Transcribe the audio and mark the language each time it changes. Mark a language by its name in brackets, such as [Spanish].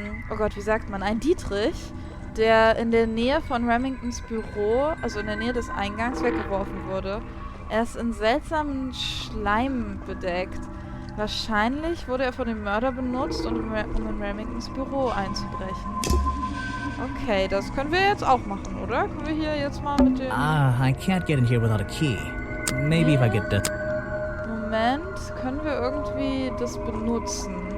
[German] Oh Gott, wie sagt man? Ein Dietrich, der in der Nähe von Remingtons Büro, also in der Nähe des Eingangs, weggeworfen wurde. Er ist in seltsamen Schleim bedeckt. Wahrscheinlich wurde er von dem Mörder benutzt, um in Remingtons Büro einzubrechen. Okay, das können wir jetzt auch machen, oder? Können wir hier jetzt mal mit dem... [English] I can't get in here without a key. Maybe if I get that. [German] Moment, können wir irgendwie das benutzen?